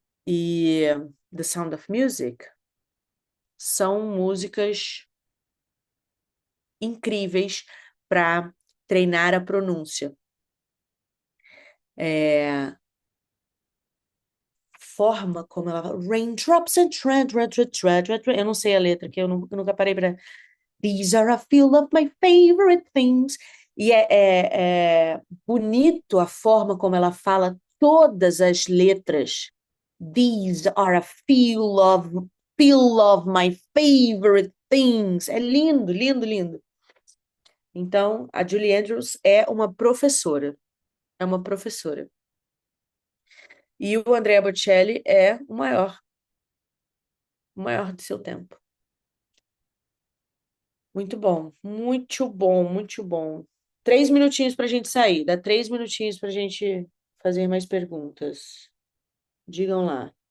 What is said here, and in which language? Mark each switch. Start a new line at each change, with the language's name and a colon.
Portuguese: E The Sound of Music são músicas incríveis para treinar a pronúncia. Forma como ela fala,
English: Raindrops and
Portuguese: eu não sei a letra, que eu nunca parei para.
English: These are a few of my favorite things.
Portuguese: E é bonito a forma como ela fala todas as letras.
English: These are a few of my favorite things.
Portuguese: É lindo, lindo, lindo. Então, a Julie Andrews é uma professora. É uma professora. E o Andrea Bocelli é o maior de seu tempo. Muito bom, muito bom, muito bom. 3 minutinhos para a gente sair. Dá 3 minutinhos para a gente fazer mais perguntas. Digam lá.